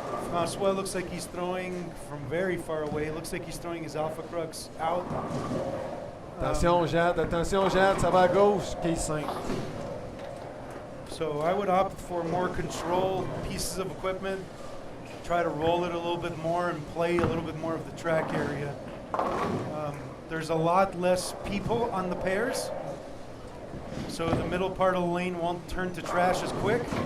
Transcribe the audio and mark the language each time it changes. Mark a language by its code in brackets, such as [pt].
[en] Francois looks like he's throwing from very far away. It looks like he's throwing his Alpha Crux out. [fr] Attention Jad, ça va à gauche, case 5. [en] So I would opt for more control pieces of equipment, try to roll it a little bit more and play a little bit more of the track area. There's a lot less people on the pairs, so the middle part of the lane won't turn to trash as quick.